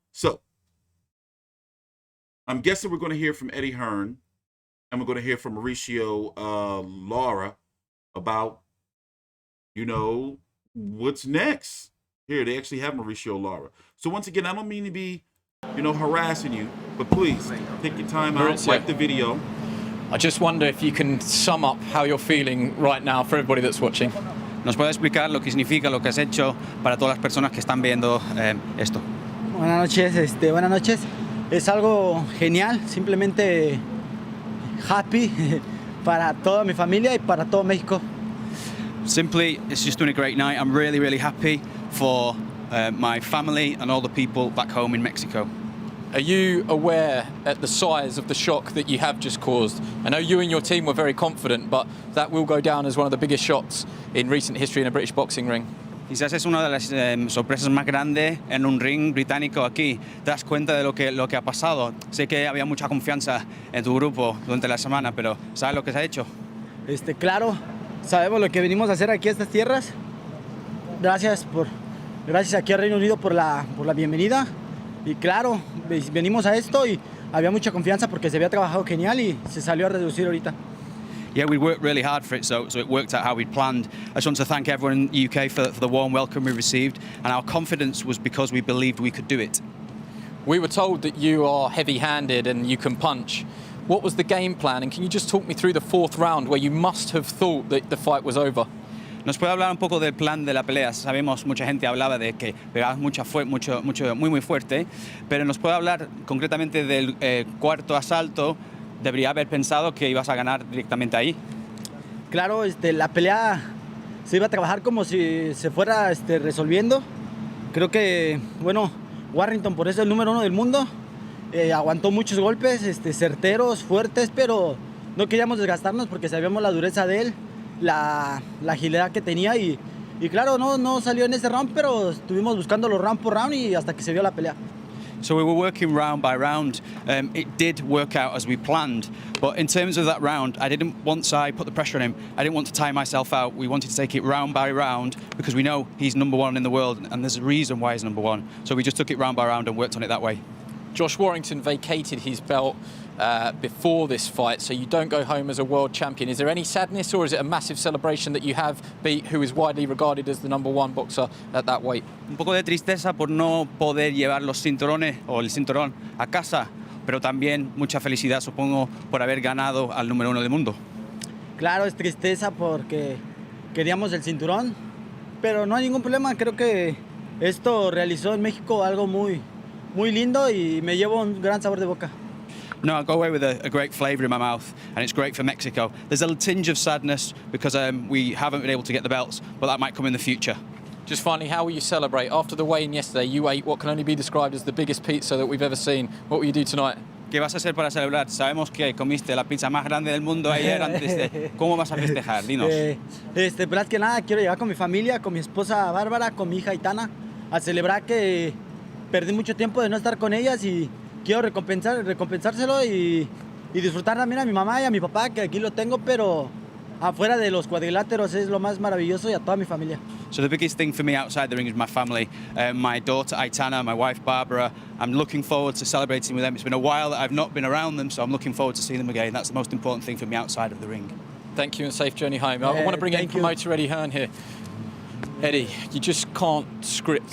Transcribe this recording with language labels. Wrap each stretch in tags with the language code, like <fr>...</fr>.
<en>So I'm guessing we're going to hear from Eddie Hearn, and we're going to hear from Mauricio Lara about, you know, what's next. Here, they actually have Mauricio Lara. So once again, I don't mean to be, you know, harassing you, but please take your time out, like the video. I just wonder if you can sum up how you're feeling right now for everybody that's watching.</en> <es>¿Nos puede explicar lo que significa lo que has hecho para todas las personas que están viendo esto? Buenas noches, buenas noches. Es algo genial, simplemente happy para toda mi familia y para todo México.</es> <en>Simply, it's just been a great night. I'm really, really happy for my family and all the people back home in Mexico. Are you aware at the size of the shock that you have just caused? I know you and your team were very confident, but that will go down as one of the biggest shocks in recent history in a British boxing ring.</en> <es>Quizás es una de las sorpresas más grandes en un ring británico aquí. ¿Te das cuenta de lo que ha pasado? Sé que había mucha confianza en tu grupo durante la semana, pero ¿sabes lo que se ha hecho? Claro, sabemos lo que venimos a hacer aquí a estas tierras. Gracias aquí al Reino Unido por la bienvenida. Y claro, venimos a esto y había mucha confianza porque se había trabajado genial y se salió a reducir ahorita.</es> <en>Yeah, we worked really hard for it, so it worked out how we'd planned. I just want to thank everyone in the UK for the warm welcome we received, and our confidence was because we believed we could do it. We were told that you are heavy-handed and you can punch. What was the game plan, and can you just talk me through the fourth round where you must have thought that the fight was over?</en> <es>¿Nos puede hablar un poco del plan de la pelea? Sabemos, mucha gente hablaba de que pegabas muy fuerte, pero ¿nos puede hablar concretamente del cuarto asalto? ¿Debería haber pensado que ibas a ganar directamente ahí? Claro, la pelea se iba a trabajar como si se fuera resolviendo. Creo que, bueno, Warrington, por eso es el número 1 del mundo, aguantó muchos golpes, certeros, fuertes, pero no queríamos desgastarnos porque sabíamos la dureza de él, la agilidad que tenía y claro, no salió en ese round, pero estuvimos buscándolo round por round y hasta que se dio la pelea.</es> <en>So we were working round by round. It did work out as we planned, but in terms of that round, once I put the pressure on him, I didn't want to tire myself out. We wanted to take it round by round because we know he's number 1 in the world and there's a reason why he's number 1. So we just took it round by round and worked on it that way. Josh Warrington vacated his belt before this fight, so you don't go home as a world champion. Is there any sadness or is it a massive celebration that you have beat who is widely regarded as the number 1 boxer at that weight?</en> <es>Un poco de tristeza por no poder llevar los cinturones o el cinturón a casa, pero también mucha felicidad, supongo, por haber ganado al número 1 del mundo. Claro, es tristeza porque queríamos el cinturón, pero no hay ningún problema. Creo que esto realizó en México algo muy lindo y me llevo un gran sabor de boca.</es> <en>No, I go away with a great flavour in my mouth, and it's great for Mexico. There's a tinge of sadness because we haven't been able to get the belts, but that might come in the future. Just finally, how will you celebrate? After the weigh-in yesterday, you ate what can only be described as the biggest pizza that we've ever seen. What will you do tonight?</en> <es>¿Qué vas a hacer para celebrar? Sabemos que comiste la pizza más grande del mundo ayer antes de... ¿Cómo vas a festejar? Dinos. Más que nada, quiero llegar con mi familia, con mi esposa Bárbara, con mi hija Itana, a celebrar que perdí mucho tiempo de no estar con ellas y quiero recompensárselo y disfrutar también a mi mamá y a mi papá, que aquí lo tengo, pero afuera de los cuadriláteros es lo más maravilloso, y a toda mi familia.</es> <en>So the biggest thing for me outside the ring is my family, my daughter Aitana, my wife Barbara. I'm looking forward to celebrating with them. It's been a while that I've not been around them, so I'm looking forward to seeing them again. That's the most important thing for me outside of the ring. Thank you and safe journey home. I want to bring in promoter Eddie Hearn here. Eddie, you just can't script</en>